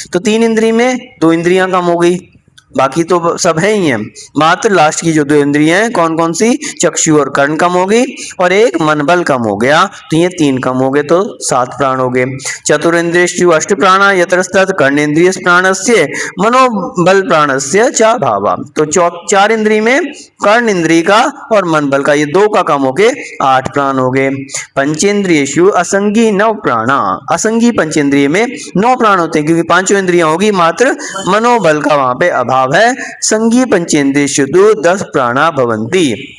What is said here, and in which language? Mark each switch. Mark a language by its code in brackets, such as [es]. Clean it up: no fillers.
[hi] तो 3 इंद्रिय में 2 इंद्रियां कम हो गई, बाकी तो सब है ही है, मात्र लास्ट की जो 2 इंद्रियां हैं कौन कौन सी? चक्षु और कर्ण कम हो गई, और 1 मन बल कम हो गया। तो ये 3 कम हो गए, तो 7 प्राण हो गए। [sa] चतुरिंद्रियेषु अष्ट प्राणा यतस्तत कर्णेन्द्रिय प्राणस्य मनोबल प्राणस्य च भावा। [hi] तो 4 इंद्रिय में कर्ण इंद्रिय का और मन बल का ये 2 का कम हो गए, 8 प्राण हो गए। [sa] पंचेंद्रियेषु असंगी 9 प्राणा। [hi] असंगी पंचेंद्रिय में 9 प्राण होते हैं, क्योंकि 5 इंद्रियां होगी, मात्र मनोबल का वहां पे अभाव है। [sa] संगी पंचेंद्रियेषु 10 प्राणा भवन्ति।